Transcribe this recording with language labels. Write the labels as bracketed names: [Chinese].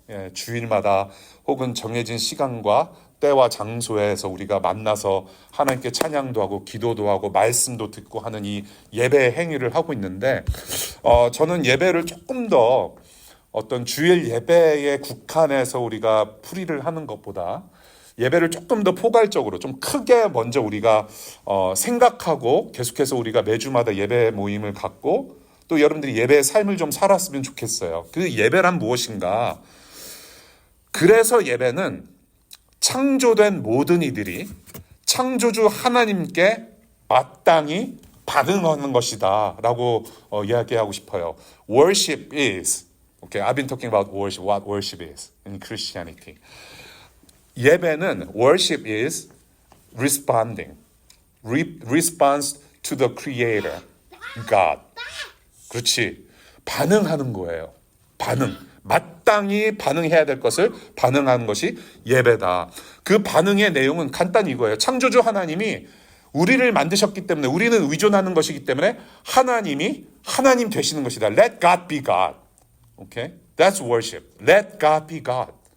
[Korean] 예, 주일마다 혹은 정해진 시간과 때와 장소에서 우리가 만나서 하나님께 찬양도 하고 기도도 하고 말씀도 듣고 하는 이 예배 행위를 하고 있는데 저는 예배를 조금 더 어떤 주일 예배에 국한해서 우리가 풀이를 하는 것보다 예배를 조금 더 포괄적으로 좀 크게 먼저 우리가 생각하고 계속해서 우리가 매주마다 예배 모임을 갖고 또 여러분들이 예배의 삶을 좀 살았으면 좋겠어요. 그 예배란 무엇인가? 그래서 예배는 창조된 모든 이들이 창조주 하나님께 마땅히 반응하는 것이다 라고 이야기하고 싶어요. [English] Worship is, okay, I've been talking about worship, what worship is in Christianity. [Korean] 예배는 [English] worship is responding, response to the Creator, God. [Korean] 그렇지. 반응하는 거예요. 마땅히 반응해야 될 것을 반응하는 것이 예배다. 그 반응의 내용은 간단히 이거예요. 창조주 하나님이 우리를 만드셨기 때문에 우리는 의존하는 것이기 때문에 하나님이 하나님 되시는 것이다. [English] Let God be God. Okay? That's worship. Let God be God.